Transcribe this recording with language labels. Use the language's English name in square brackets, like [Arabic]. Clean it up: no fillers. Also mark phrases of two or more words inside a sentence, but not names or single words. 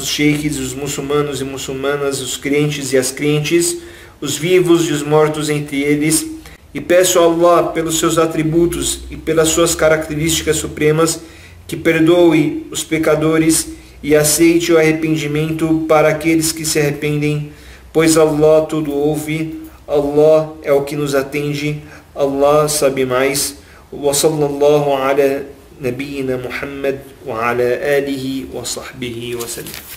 [Portuguese] sheikhs, os muçulmanos e muçulmanas, os crentes e as crentes, os vivos e os mortos entre eles, e peço a Allah, pelos seus atributos e pelas suas características supremas, que perdoe os pecadores e aceite o arrependimento para aqueles que se arrependem, pois Allah tudo ouve, Allah é o que nos atende, Allah sabe mais. [Arabic] وصلى الله على نبينا محمد وعلى آله وصحبه وسلم.